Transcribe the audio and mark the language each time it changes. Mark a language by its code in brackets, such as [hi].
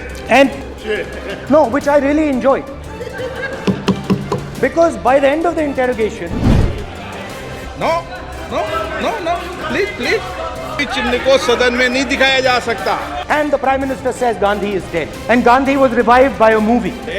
[en] And no, which I really enjoyed, because by the end of the interrogation, no no no no, please please, [hi] चिन्ह को सदन में नहीं दिखाया जा सकता। [en] and the Prime Minister says Gandhi is dead, and Gandhi was revived by a movie.